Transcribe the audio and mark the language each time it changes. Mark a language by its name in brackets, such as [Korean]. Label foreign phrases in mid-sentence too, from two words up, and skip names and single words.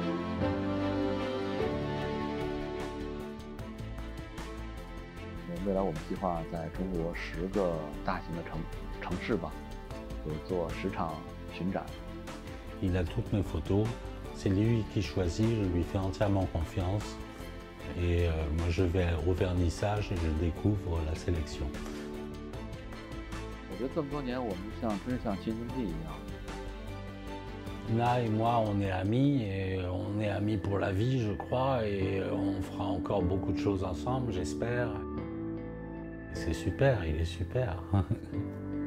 [Chinese] 未来我们计划在中国10个大型的城市吧，有做10场巡展。 [French] Il a toutes mes photos, c'est lui qui choisit, je lui fais entièrement confiance. Et moi je vais au vernissage et je découvre la sélection. [Chinese] 我觉得这么多年，我们真像亲兄弟一样。 [French] Là et moi, on est amis et on est amis pour la vie, je crois, et on fera encore beaucoup de choses ensemble, j'espère. C'est super, il est super.